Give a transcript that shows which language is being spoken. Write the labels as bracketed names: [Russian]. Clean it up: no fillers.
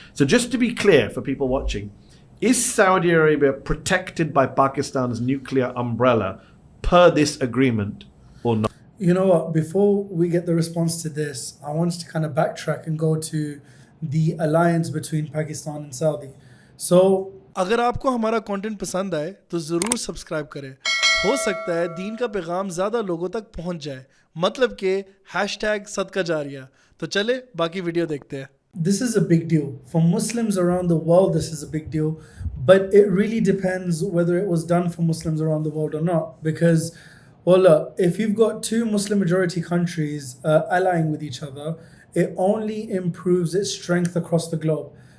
[English] So just to be clear for people watching, is Saudi Arabia protected by Pakistan's nuclear umbrella per this agreement or not? You know what, before we get the response to this, I want us to kind of backtrack and go to the alliance between Pakistan and Saudi. [Hindi] So, अगर आपको हमारा content पसंद आए तो ज़रूर subscribe करें. हो सकता है दीन का पैगाम ज़्यादा लोगों तक पहुंच जाए. मतलब कि #सदका जारिया. तो चले बाकी वीडियो देखते हैं. [English] This is a big deal. For Muslims around the world, this is a big deal. But it really depends whether it was done for Muslims around the world or not. Because, well, look, if you've got two Muslim majority countries allying with each other, it only improves its strength across the globe.